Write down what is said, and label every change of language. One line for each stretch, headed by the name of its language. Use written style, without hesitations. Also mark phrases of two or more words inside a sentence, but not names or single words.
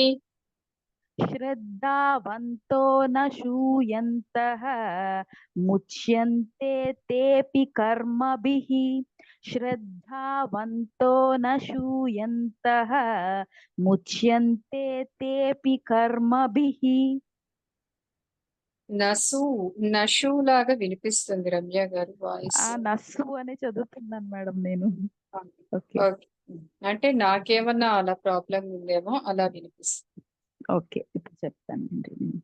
Sanskrit: श्रद्धावन्तो न शूयन्तः मुच्यन्ते तेऽपि कर्मभिः श्रद्धावन्तो न शूयन्तः मुच्यन्ते तेऽपि कर्मभिः
Telugu: నసు లాగా వినిపిస్తుంది రమ్య గారు వాయిస్. ఆ నస్సు అని చదువుతున్నాను మేడం నేను. ఓకే ఓకే. అంటే నాకేమన్నా అలా ప్రాబ్లం ఉందేమో అలా వినిపిస్తుంది. ఓకే ఇప్పుడు చెప్తానండి.